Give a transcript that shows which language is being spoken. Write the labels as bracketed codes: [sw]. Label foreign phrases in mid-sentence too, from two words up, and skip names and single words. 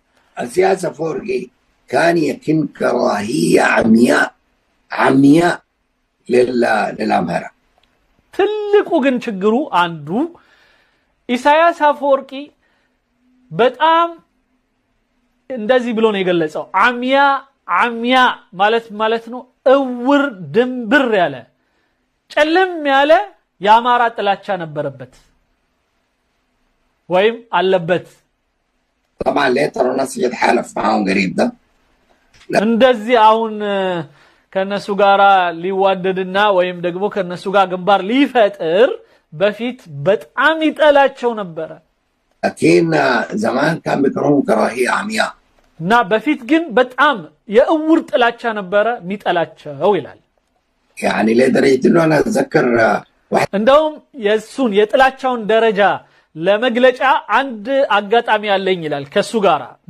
[ar] السياسة فورقي كان يكن كراهية عمياء للأمهرة. [am] ትልቁ ግን ችግሩ አንዱ ኢሳያስ አፈወርቂ በጣም እንደዚህ ብሎ ነው የገለጸው። አሚያ ማለት ነው እውር ድንብር ያለ ጨለም ያለ የአማራ ጥላቻ ነበረበት ወይም አለበት። [ar] طبعا ليه ترى الناس يتحالف معاهم قريب ده [am] እንደዚህ አሁን ከነሱ ጋራ ሊዋደድና ወይም ደግሞ ከነሱ ጋር ግንባር ሊፈጥር በፊት በጣም ይጠላቸው ነበር። [ar] لكن زمان كان بيكرهوا كراهية عمياء [am] እና በፊት ግን በጣም የእውር ጥላቻ ነበረ ሚጠላቸው ይላል። [ar] يعني لدرجة انه انا اتذكر [am] እንደውም የሱን የጥላቻውን ደረጃ ለመግለጫ አንድ አጋጣሚ አለኝ ይላል ከሱ ጋራ